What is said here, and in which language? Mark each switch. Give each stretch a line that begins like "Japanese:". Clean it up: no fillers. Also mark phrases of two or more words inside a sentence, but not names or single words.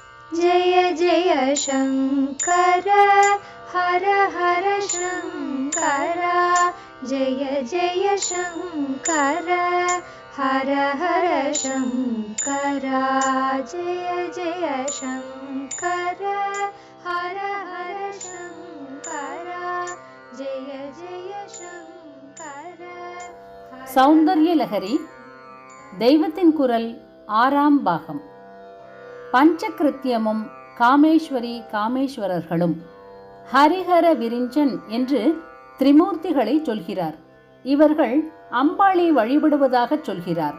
Sanskrit: जय जय शङ्कर हर हर शङ्कर जय जय शङ्कर हर हर शङ्कर जय जय शङ्कर हर हर शङ्कर जय जय शङ्कर.
Tamil: சௌந்தர்ய லஹரி தெய்வத்தின் குரல் 6ஆம் பாகம். பஞ்சகிருத்தியமும் காமேஸ்வரி காமேஸ்வரர்களும் ஹரிஹர விரிஞ்சன் என்று திரிமூர்த்திகளை சொல்கிறார். இவர்கள் அம்பாளை வழிபடுவதாக சொல்கிறார்.